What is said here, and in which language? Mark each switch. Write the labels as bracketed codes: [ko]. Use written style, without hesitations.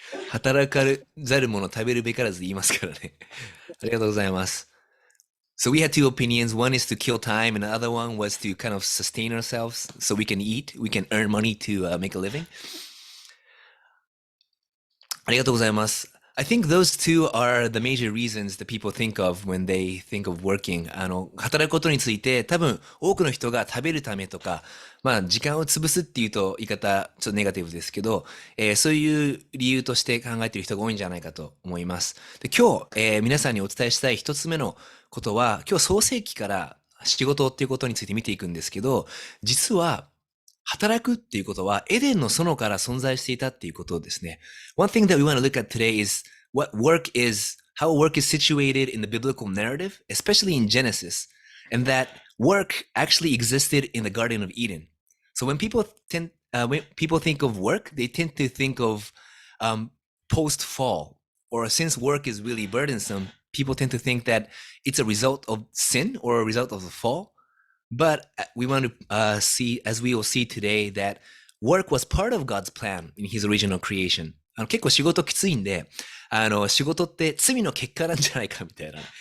[ja] 働かざる者食べるべからず言いますからね。ありがとうございます。 [en] So we had two opinions. One is to kill time, and the other one was to kind of sustain ourselves so we can eat, we can earn money to make a living. [ja] ありがとうございます。 [en] I think those two are the major reasons that people think of when they think of working. [ja] 働くことについて多分多くの人が食べるためとか、まあ時間を潰すっていうと言い方ちょっとネガティブですけど、そういう理由として考えている人が多いんじゃないかと思います。で今日、皆さんにお伝えしたい一つ目のことは、今日創世記から仕事っていうことについて見ていくんですけど、実は働くっていうことはエデンの園から存在していたっていうことですね。 [en] One thing that we want to look at today is what work is, how work is situated in the biblical narrative, especially in Genesis, and that work actually existed in the Garden of Eden. So when people think of work, they tend to think of post-fall, or since work is really burdensome, people tend to think that it's a result of sin or a result of the fall. But we want to see, as we will see today, that work was part of God's plan in His original creation. [ja] 結構仕事きついんで、仕事って罪の結果なんじゃないかみたいな。